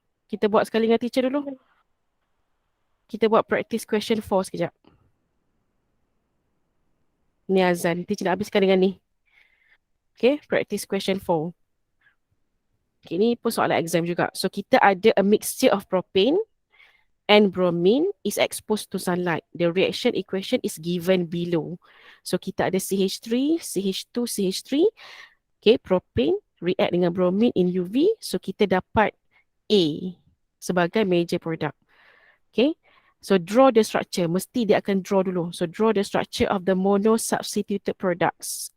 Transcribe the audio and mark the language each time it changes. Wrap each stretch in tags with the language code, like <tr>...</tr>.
<ms>Kita buat sekali dengan teacher dulu. Kita buat practice question 4 sekejap. Ni azan. Teacher nak habiskan dengan ni. Okay, practice question 4. Okay, ni pun soalan exam juga.</ms> <en>So,</en> <ms>kita ada</ms> <en>a mixture of propane and bromine is exposed to sunlight. The reaction equation is given below.</en> <ms>So, kita ada CH3, CH2, CH3. Okay, propane react dengan bromine in UV. So, kita dapat A sebagai major product.</ms> <en>Okay. So, draw the structure.</en> <ms>Mesti dia akan draw dulu.</ms> <en>So, draw the structure of the mono-substituted products.</en>